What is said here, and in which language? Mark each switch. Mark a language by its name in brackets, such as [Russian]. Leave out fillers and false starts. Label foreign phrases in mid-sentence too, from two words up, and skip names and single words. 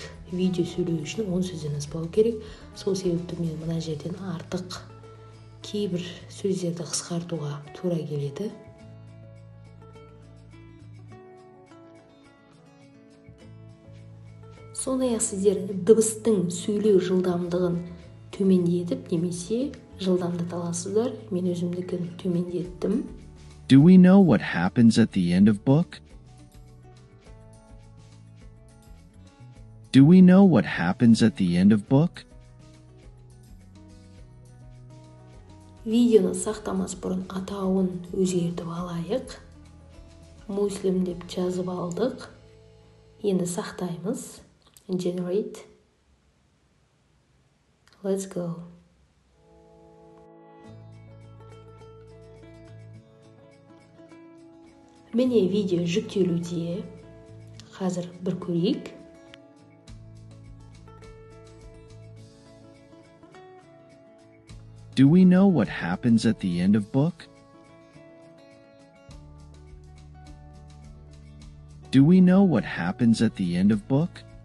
[Kazakh] Видео сөйлеу үшін 10 сөзден аспау керек. Сол себепті мен мына жерден артық кейбір сөздерді қысқартуға тура келеді. Сондай-ақ сіздер дыбыстың сөйлеу жылдамдығын төмендетіп немесе жылдамдата аласыздар. Мен өзімдікін төмендеттім. [English] Do we know what happens at the end of book? Do we know what happens at the end of book? [Kazakh] Видеоны сақтамас бұрын атауын өзгертіп алайық. Муслим деп жазып алдық. Енді сақтаймыз. [English] Generate. Let's go. [Kazakh] Міне видео жүктелуде. Қазір бір көрейік. [English] Do we know what happens at the end of book? Do we know what happens at the end of book?